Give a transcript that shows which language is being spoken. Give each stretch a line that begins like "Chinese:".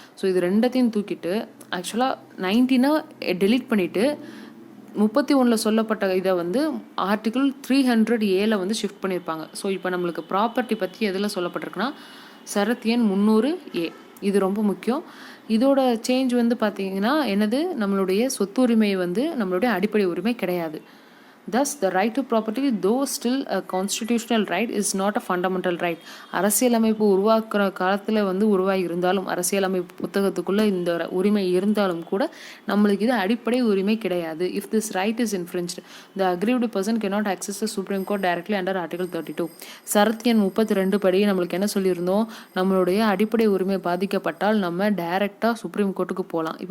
Tamil: So இது ரெண்டத்தையும் தூக்கிட்டு ஆக்சுவலாக 19 டெலீட் பண்ணிவிட்டு 31 சொல்லப்பட்ட இதை வந்து ஆர்டிகிள் 300A வந்து ஷிஃப்ட் பண்ணியிருப்பாங்க. ஸோ இப்போ நம்மளுக்கு ப்ராப்பர்ட்டி பற்றி எதில் சொல்லப்பட்டிருக்குன்னா சரத் எண் 300A. இது ரொம்ப முக்கியம். இதோட சேஞ்ச் வந்து பார்த்தீங்கன்னா என்னது, நம்மளுடைய சொத்துரிமை வந்து நம்மளுடைய அடிப்படை உரிமை கிடையாது.
English: Thus, the right to property, though still a constitutional right, is not a fundamental right.
Tamil: அரசியலமைப்பு உருவாக்குற காலத்தில் வந்து உருவாகி இருந்தாலும் அரசியலமைப்பு புத்தகத்துக்குள்ளே இந்த உரிமை இருந்தாலும் கூட நம்மளுக்கு இது அடிப்படை உரிமை கிடையாது.
English: If this right is infringed, the aggrieved person cannot access the Supreme Court directly under Article 32.
Tamil: Sarath எண் 32 படி நம்மளுக்கு என்ன சொல்லியிருந்தோம், நம்மளுடைய அடிப்படை உரிமை பாதிக்கப்பட்டால் நம்ம டைரெக்டாக சுப்ரீம் கோர்ட்டுக்கு போகலாம்.